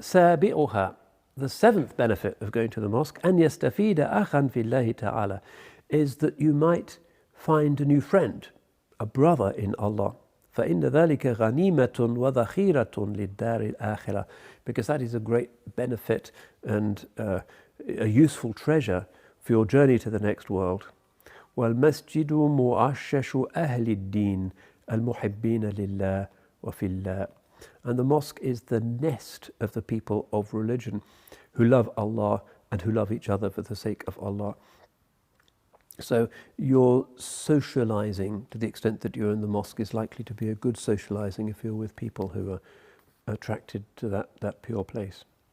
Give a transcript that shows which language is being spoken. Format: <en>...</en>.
<ar>سابعها,</ar> <en>the 7th benefit of going to the mosque,</en> <ar>أن يستفيد أخا في الله تعالى,</ar> <en>is that you might find a new friend, a brother in Allah.</en> <ar>فإن ذلك غنيمة وذخيرة للدار الآخرة,</ar> <en>because that is a great benefit and a useful treasure for your journey to the next world.</en> <ar>والمسجد مؤشش أهل الدين المحبين لله وفي الله.</ar> <en>And the mosque is the nest of the people of religion who love Allah and who love each other for the sake of Allah. So your socializing, to the extent that you're in the mosque, is likely to be a good socializing if you're with people who are attracted to that pure place.</en>